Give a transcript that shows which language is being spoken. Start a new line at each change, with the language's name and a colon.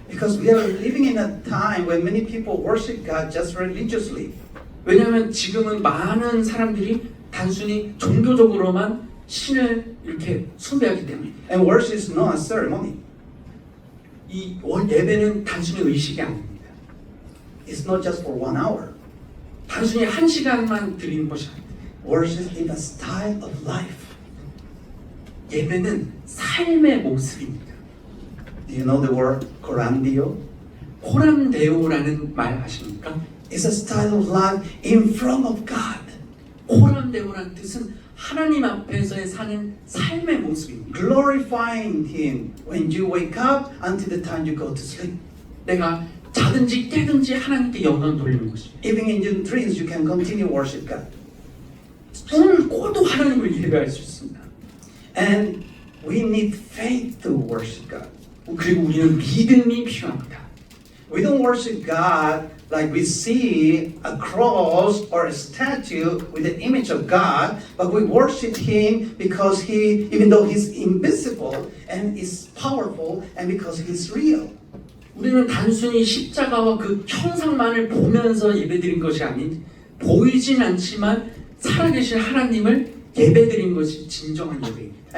English: Because we are living in a time when many people worship God just religiously.
Korean: 왜냐하면 지금은 많은 사람들이 단순히 종교적으로만 신을 이렇게 숭배하기 때문에
English: And worship is not a ceremony.
Korean: 이 예배는 단순히 의식이 아닙니다.
English: It's not just for 1 hour.
Korean: 단순히 1시간만 드리는 것이 아닙니다.
English: Worship is a style of life.
Korean: 예배는 삶의 모습입니다.
English: Do you know the word corandio?
Korean: 코람데오라는 말 아십니까?
English: It's a style of life in front of God.
Korean: 코람데오라는 뜻은 하나님 앞에서의 사는 삶의 모습입니다.
English: Glorifying Him when you wake up until the time you go to sleep.
Korean: 내가 자든지 깨든지 하나님께 영광 돌리는 것입니다.
English: Even in your dreams, you can continue worship God.
Korean: 꿈을 꿔도 하나님을 예배할 수 있습니다.
English: And we need faith to worship God.
Korean: 그리고 우리는 믿음이 필요합니다.
English: We don't worship God like we see a cross or a statue with the image of God, but we worship Him because He, even though He's invisible and is powerful, and because He's real.
Korean: 우리는 단순히 십자가와 그 형상만을 보면서 예배드린 것이 아닌 보이진 않지만 살아계신 하나님을 예배드린 것이 진정한 예배입니다.